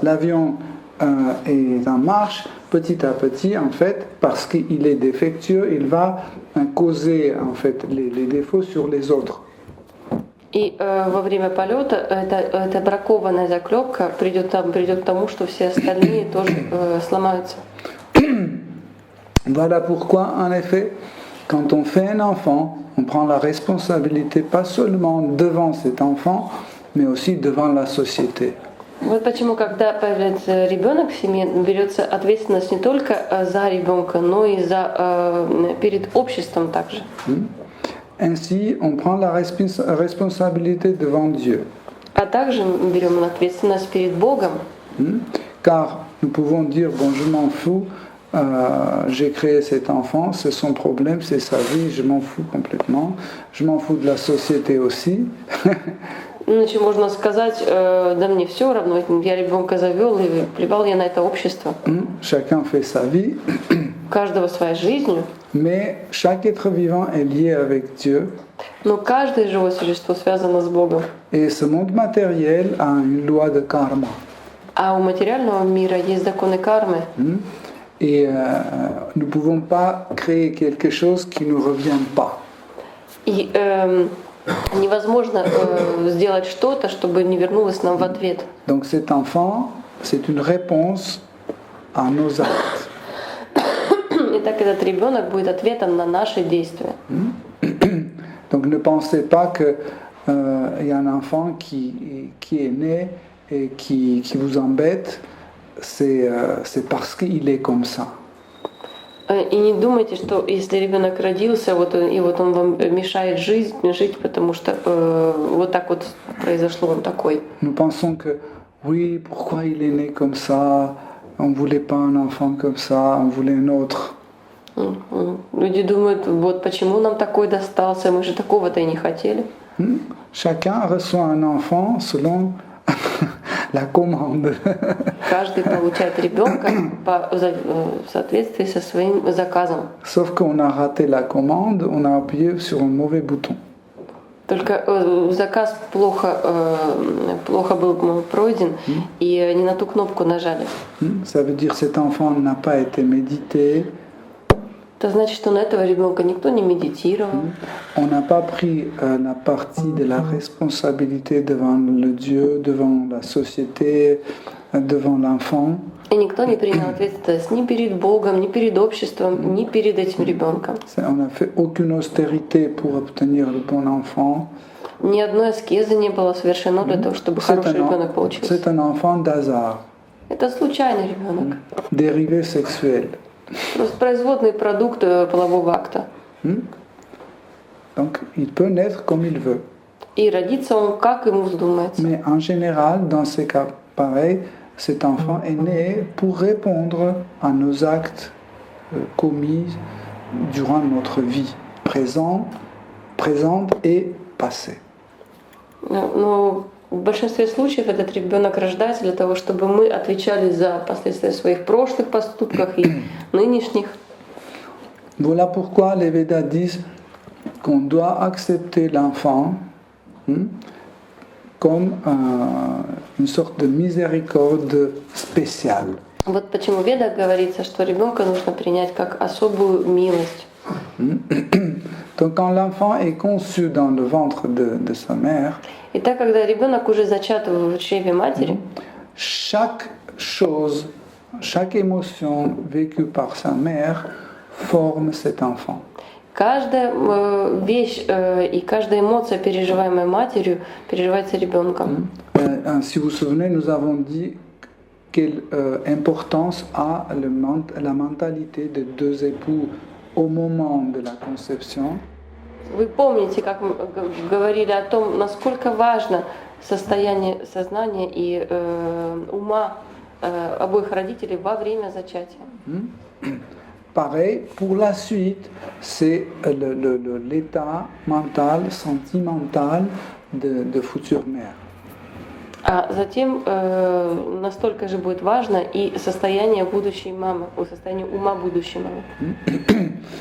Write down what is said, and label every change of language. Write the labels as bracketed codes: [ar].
[fr] L'avion est en marche petit à petit, en fait, parce qu'il est défectueux, il va causer en fait les défauts sur les autres. [ru] И во время полета эта бракованная заклепка придет к тому, что все остальные тоже сломаются. [fr] Voilà pourquoi, en effet, quand on fait un enfant, on prend la responsabilité pas seulement devant cet enfant, mais aussi devant la société. [ru] Вот почему, когда появляется ребенок в семье, берется ответственность не только за ребенка, но и перед обществом также. [fr] Ainsi, on prend la responsabilité devant Dieu. [ru] А также мы берем ответственность перед Богом. [fr] Car nous pouvons dire, bon, je m'en fous, j'ai créé cet enfant, c'est son problème, c'est sa vie, je m'en fous complètement. Je m'en fous de la société aussi. [ru] Иначе можно сказать, да мне все равно, я ребенка завел и плевал я на это общество. [fr] Chacun fait sa vie. [ru] У каждого своя жизнь. [fr] Mais chaque être vivant est lié avec Dieu. [ru] Но каждое живое существо связано с Богом. [fr] Et ce monde matériel a une loi de karma. [ru] А у материального мира есть законы кармы. [fr] Et nous ne pouvons pas créer quelque chose qui ne nous revient pas. [ru] И невозможно сделать что-то, чтобы не вернулось нам в ответ. [fr] Donc cet enfant, c'est une réponse à nos actes. [ru] Итак, этот ребенок будет ответом на наши действия. [fr] Donc ne pensez pas que y a un enfant qui est né et qui vous embête, c'est parce qu'il est comme ça. [ru] И не думайте, что если ребенок родился, и он вам мешает жить, потому что вот так вот произошло, он такой. [fr] Nous pensons que oui, pourquoi il est né comme ça? On ne voulait pas un enfant comme ça, on voulait un autre. [ru] Люди думают, вот почему нам такой достался, мы же такого-то и не хотели. [fr] Chacun reçoit un enfant selon la commande. [ru] Каждый получает ребенка в соответствии со своим заказом. [fr] Sauf qu'on a raté la commande, on a appuyé sur un mauvais bouton. [ru] Только заказ плохо был пройден, и не на ту кнопку нажали. [fr] Ça veut dire que cet enfant n'a pas été médité. [ru] Это значит, что на этого ребенка никто не медитировал. [fr] On n'a pas pris la partie de la responsabilité devant le Dieu, devant la société, devant l'enfant. [ru] И никто не принял ответственность ни перед Богом, ни перед обществом, ни перед этим ребенком. [fr] On n'a fait aucune austérité pour obtenir le bon enfant. [ru] Ни одной аскезы не было совершено для того, чтобы хороший ребенок получился. [fr] C'est un enfant d'hasard, [ru] Это случайный ребенок. [fr] dérivé sexuel. [ru] Просто производный продукт полового акта. [fr] Donc il peut naître comme il veut. [ru] И родится он, как ему вздумается. [fr] Mais en général, dans ces cas pareils, cet enfant est né pour répondre à nos actes commis durant notre vie, présente et passée. [ru] Но в большинстве случаев этот ребенок рождается для того, чтобы мы отвечали за последствия своих прошлых поступков и нынешних. [fr] Voilà pourquoi les Védas disent qu'on doit accepter l'enfant comme une sorte de miséricorde spéciale. [ru] Вот почему в Ведах говорится, что ребенка нужно принять как особую милость. [fr] Donc quand l'enfant est conçu dans le ventre de sa mère, [ru] И так, когда ребенок уже зачат в чреве матери, [fr] chaque chose, chaque émotion vécue par sa mère forme cet enfant. [ru] каждая вещь и каждая эмоция, переживаемая матерью, переживается ребенком. [fr] Si vous vous souvenez, nous avons dit quelle importance a la mentalité des deux époux au moment de la conception. [ru] Вы помните, как мы говорили о том, насколько важно состояние сознания и ума обоих родителей во время зачатия. [fr] Pareil, pour la suite, c'est l'état mental, sentimental de future mère. [ru] А затем настолько же будет важно и состояние будущей мамы, состояние ума будущей мамы.